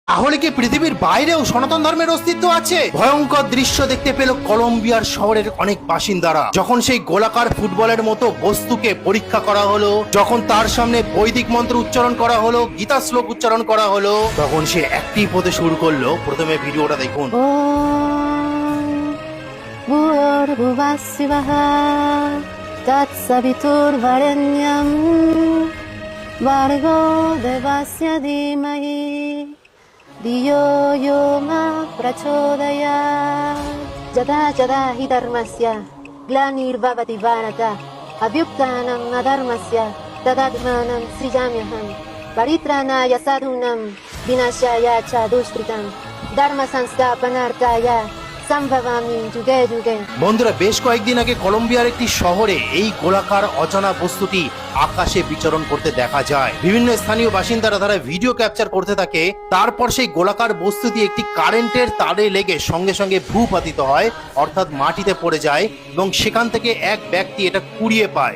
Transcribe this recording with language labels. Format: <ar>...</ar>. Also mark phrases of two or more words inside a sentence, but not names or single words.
<bn>তাহলে কি পৃথিবীর বাইরেও সনাতন ধর্মের অস্তিত্ব আছে? ভয়ঙ্কর দৃশ্য দেখতে পেল কলম্বিয়ার শহরের অনেক বাসিন্দারা যখন সেই গোলাকার ফুটবলের মতো বস্তুকে পরীক্ষা করা হলো, যখন তার সামনে বৈদিক মন্ত্র উচ্চারণ করা হলো, গীতা শ্লোক উচ্চারণ করা হলো, তখন সে অ্যাক্টিভ হতে শুরু করলো। প্রথমে ভিডিওটা দেখুন।</bn> <sa>ভূর্ভুবস্সুবঃ তৎসবিতুর্বরেণ্যং ভর্গো দেবস্য ধীমহি धियो यो न प्रचोदयात् यदा यदा हि धर्मस्य ग्लानिर्भवति भारत अभ्युत्थानम् अधर्मस्य तदात्मानं सृजाम्यहम् परित्राणाय साधूनां विनाशाय च दुष्कृतं धर्मसंस्थापनार्थाय সম্ভবামি যুগে যুগে।</sa> <bn>বন্ধুরা, বেশ কয়েকদিন আগে কলম্বিয়ার একটি শহরে এই গোলাকার অজানা বস্তুটি আকাশে বিচরণ করতে দেখা যায়। বিভিন্ন স্থানীয় বাসিন্দারা তারা ভিডিও ক্যাপচার করতে থাকে। তারপর সেই গোলাকার বস্তুটি একটি কারেন্টের তারে লেগে সঙ্গে সঙ্গে ভূপাতিত হয়, অর্থাৎ মাটিতে পড়ে যায় এবং সেখান থেকে এক ব্যক্তি এটা কুড়িয়ে পায়।</bn>